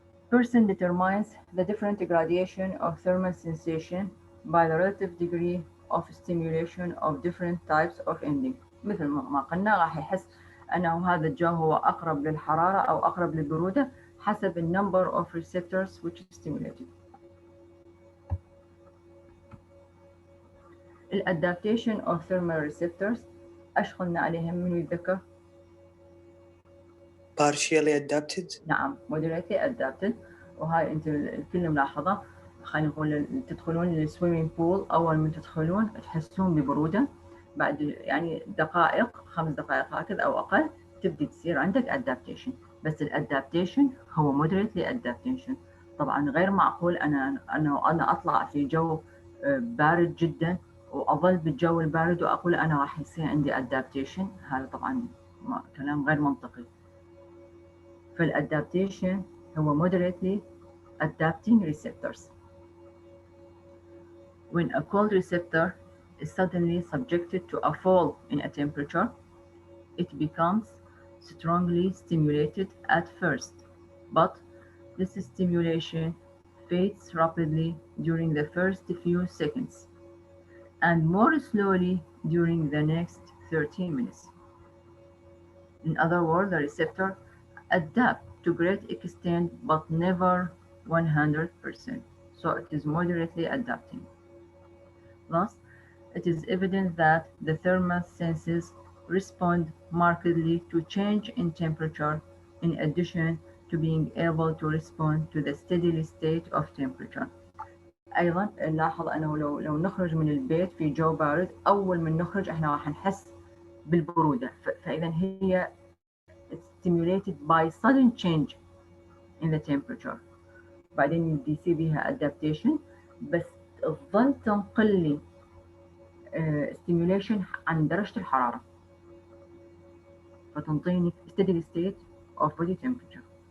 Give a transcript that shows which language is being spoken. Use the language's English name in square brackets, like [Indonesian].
[English] Person determines the different gradation of thermal sensation by the relative degree of stimulation of different types of ending. [Arabic] مثل ما قلنا راح يحس أنه هذا الجو هو أقرب للحرارة أو أقرب للبرودة حسب ال [English] number of receptors which is stimulated. [Arabic] الادابتيشن of thermal receptors ايش قلنا عليهم؟ من يتذكر؟ [English] partially adapted. نعم moderately adapted. [Arabic] وهاي انت الكل ملاحظه. خلينا نقول تدخلون السويمينج بول، اول ما تدخلون تحسون ببروده، بعد يعني دقائق 5 دقائق هكذا او اقل تبدي تصير عندك adaptation. بس الادابتيشن هو moderately adaptation. طبعا غير معقول انا اطلع في جو بارد جدا واظل بالجو البارد واقول انا راح يصير عندي adaptation. هذا طبعا كلام غير منطقي. فالادابتيشن هو [English] moderately adapting receptors. When a cold receptor is suddenly subjected to a fall in a temperature, it becomes strongly stimulated at first, but this stimulation fades rapidly during the first few seconds and more slowly during the next 30 minutes. In other words, the receptor adapts to great extent but never 100%, so it is moderately adapting. Thus, it is evident that the thermal senses respond markedly to change in temperature in addition to being able to respond to the steady state of temperature. [Arabic] أيضا نلاحظ أنه لو نخرج من البيت في جو بارد، أول من نخرج إحنا راح نحس بالبرودة، فإذا هي [English] stimulated by sudden change in the temperature. [Arabic] بعدين يبدي يصير بها adaptation، بس تظل تنقل لي stimulation عن درجة الحرارة، فتنطيني [English] steady state of body temperature.